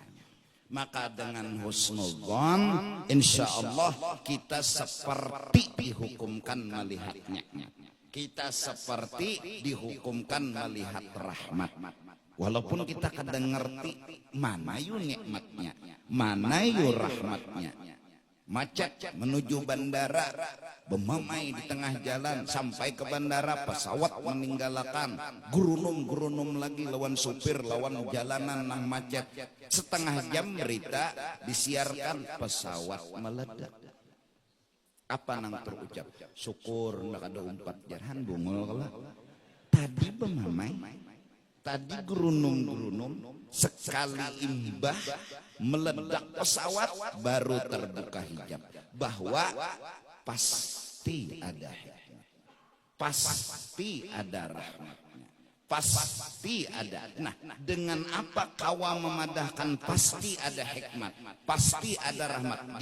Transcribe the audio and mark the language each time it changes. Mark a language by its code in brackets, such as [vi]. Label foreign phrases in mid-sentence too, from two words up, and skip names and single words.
[id] Maka dengan husnudzon, [ar] إن شاء الله [id] kita seperti dihukumkan melihat nikmat. Kita seperti dihukumkan melihat rahmat. Walaupun kita kadang ngerti mana yu nikmatnya, mana yu rahmatnya. [bjn] Macet menuju bandara, bemamai di tengah jalan, sampai ke bandara pesawat meninggalkan, gurunum lagi lawan supir, lawan jalanan nang macet. [id] Setengah jam berita disiarkan pesawat meledak. [bjn] Apa nang terucap? Syukur ndak ada umpat jarhan bungul kala. Tadi bemamai, tadi gerunum sekali imbah meledak pesawat, baru terbuka hijab bahwa pasti ada hikmah, pasti ada rahmatnya, pasti ada. Nah, dengan apa kawa memadahkan pasti ada hikmat, pasti ada rahmat?